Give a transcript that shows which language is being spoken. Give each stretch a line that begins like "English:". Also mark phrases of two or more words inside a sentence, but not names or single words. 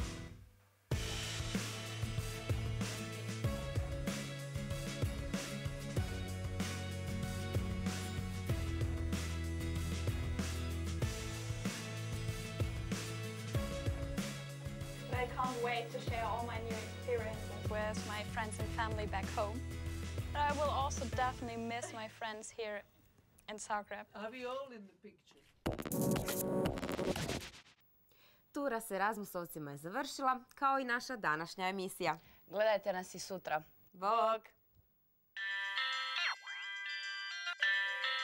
English: I can't wait to share all my new experiences with my friends and family back home. But I will also definitely miss my friends here in Zagreb. Are we all in the picture?
Croatian: Tura s Erasmusovcima je završila, kao i naša današnja emisija. Gledajte nas i sutra. Bog!